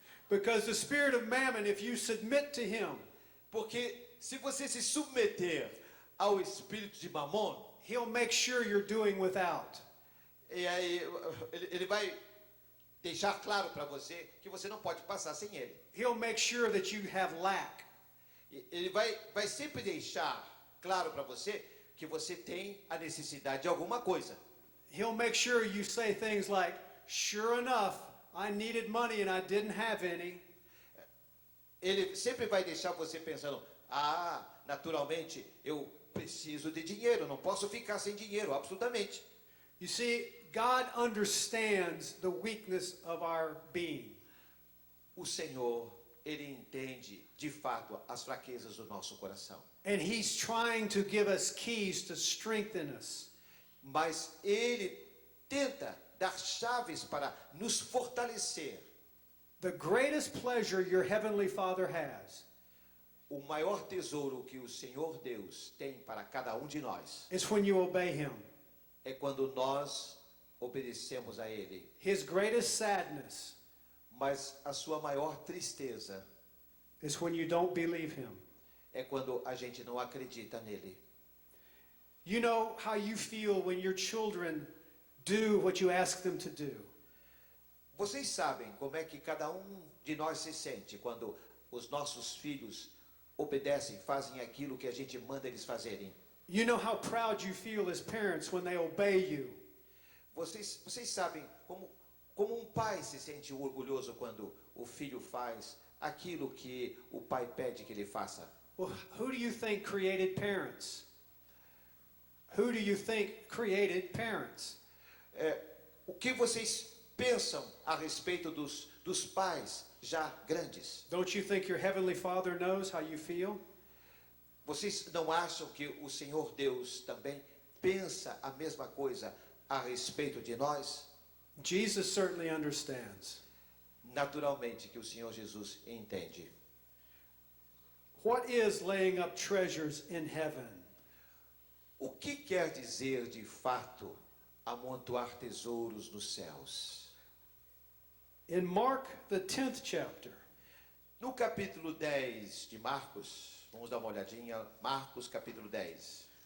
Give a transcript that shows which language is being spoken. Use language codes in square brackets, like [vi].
[en] Because the spirit of mammon, if you submit to him, [pt] Porque se você se submeter ao espírito de Mamon, [en] he'll make sure you're doing without. [pt] e aí ele vai deixar claro para você que você não pode passar sem ele. [en] He'll make sure that you have lack. [pt] Ele vai sempre deixar claro para você que você tem a necessidade de alguma coisa. [en] He'll make sure you say things like, sure enough, I needed money and I didn't have any. [pt] Ele sempre vai deixar você pensando, naturalmente, eu preciso de dinheiro, não posso ficar sem dinheiro, absolutamente. [en] You see, God understands the weakness of our being. [pt] O Senhor, Ele entende, de fato, as fraquezas do nosso coração. [en] And He's trying to give us keys to strengthen us. [pt] Mas Ele tenta dar chaves para nos fortalecer. [en] The greatest pleasure your Heavenly Father has [pt] O maior tesouro que o Senhor Deus tem para cada de nós [en] is when you obey Him. [pt] é quando nós obedecemos a Ele. [en] His greatest sadness [pt] Mas a sua maior tristeza [en] is when you don't believe Him. [pt] é quando a gente não acredita nele. [en] You know how you feel when your children do what you ask them to do. [pt] Vocês sabem como é que cada de nós se sente quando os nossos filhos obedecem, fazem aquilo que a gente manda eles fazerem. [en] You know how proud you feel as parents when they obey you. [pt] Vocês sabem como pai se sente orgulhoso quando o filho faz aquilo que o pai pede que ele faça. [en] Well, who do you think created parents? Who do you think created parents? [pt] O que vocês pensam a respeito dos pais já grandes? [en] Don't you think your Heavenly Father knows how you feel? [pt] Vocês não acham que o Senhor Deus também pensa a mesma coisa a respeito de nós? [en] Jesus certainly understands. [pt] Naturalmente que o Senhor Jesus entende. [en] What is laying up treasures in heaven? [pt] O que quer dizer de fato amontoar tesouros nos céus? [en] In Mark, the 10th chapter, [pt] No capítulo 10 de Marcos, vamos dar uma olhadinha, Marcos capítulo 10.